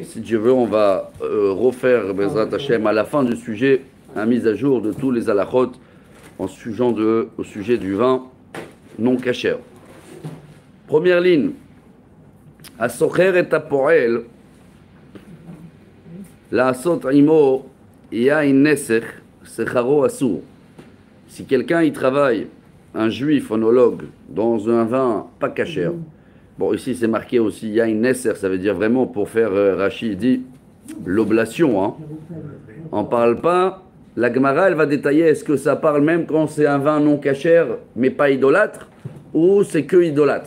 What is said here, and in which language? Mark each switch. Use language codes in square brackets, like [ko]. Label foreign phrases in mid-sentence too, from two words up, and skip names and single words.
[fr] Si Dieu veut, on va refaire, [he] בעזרת השם, [fr] à la fin du sujet, une mise à jour de tous les halakhot au sujet du vin non kasher. [he] Première ligne. השוכר את הפועל לעשות עמו יין נסך שכרו אסור. [fr] Si quelqu'un y travaille, un juif onologue, dans un vin pas kasher, bon ici c'est marqué aussi [he] יין נסך, [fr] ça veut dire vraiment pour faire, Rashi dit, l'oblation. Hein. On ne parle pas. La Gemara, elle va détailler, est-ce que ça parle même quand c'est un vin non kasher, mais pas idolâtre, ou c'est que idolâtre.